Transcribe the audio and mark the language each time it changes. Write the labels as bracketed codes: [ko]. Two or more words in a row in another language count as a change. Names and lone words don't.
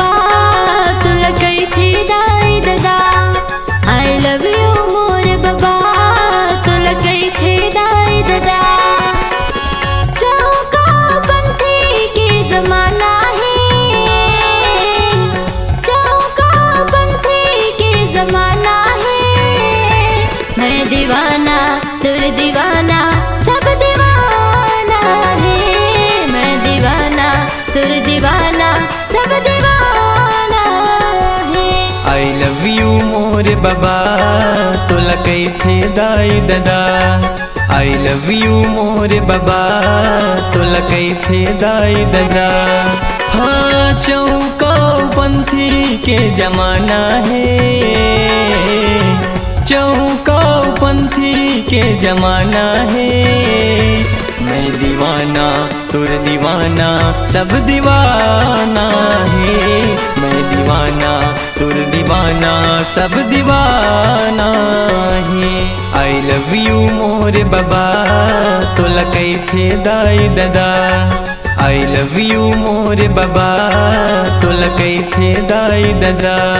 [hne] तुला कई थी दाई दादा, [en] I love you [hne] मोर बाबा तुला कई थी दाई दादा। चौका पंथी के जमाना है, चौका पंथी के जमाना है, मैं दीवाना तुर दीवाना सब दीवाना है, मैं दीवाना तुर दीवाना सब दीवाना है। [en] I love you [hne] मोर बाबा तुला कई थे दाई दादा, [en] I love you [hne] मोर बाबा तुला कई थे दाई दादा। हाँ चौका पंथी के जमाना है, चौका पंथी के जमाना है, मैं दीवाना तुर दीवाना सब दीवाना है, मैं दीवाना तुर दीवाना सब दीवाना है। [en] I love you [hne] मोर बाबा तुला कई थे दाई दादा, [en] I love you [hne] मोर बाबा तुला कई थे दाई दादा।